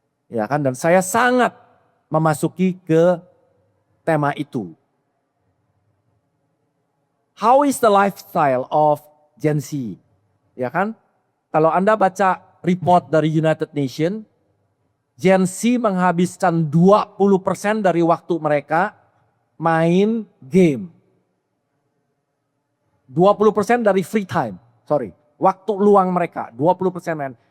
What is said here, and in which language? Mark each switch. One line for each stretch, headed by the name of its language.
Indonesian: Ya kan, dan saya sangat memasuki ke tema itu.
English: How is the lifestyle of Gen Z?
Indonesian: Ya kan? Kalau Anda baca report dari United Nations, Gen Z menghabiskan 20% dari waktu mereka main game. 20% dari free time, waktu luang mereka, 20% main.